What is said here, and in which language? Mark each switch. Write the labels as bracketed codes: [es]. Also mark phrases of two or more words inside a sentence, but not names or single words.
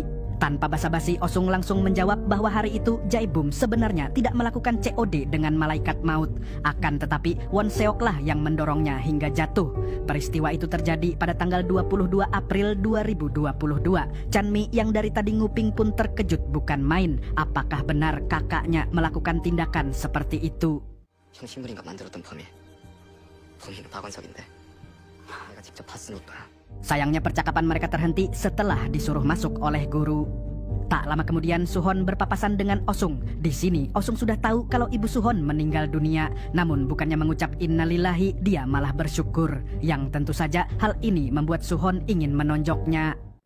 [id] Tanpa basa-basi, Osung langsung menjawab bahwa hari itu Jae-bum sebenarnya tidak melakukan COD dengan malaikat maut. Akan tetapi, Won Seoklah yang mendorongnya hingga jatuh. Peristiwa itu terjadi pada tanggal 22 April 2022. Chanmi yang dari tadi nguping pun terkejut bukan main. Apakah benar kakaknya melakukan tindakan seperti itu? [ko] 형신부인가 만들었던 범인은 박원석인데 내가 직접 봤으니까. [id] Sayangnya percakapan mereka terhenti setelah disuruh masuk oleh guru. Tak lama kemudian Suhon berpapasan dengan Osung. Di sini Osung sudah tahu kalau ibu Suhon meninggal dunia. Namun bukannya mengucap innalillahi, dia malah bersyukur. Yang tentu saja hal ini membuat Suhon ingin menonjoknya.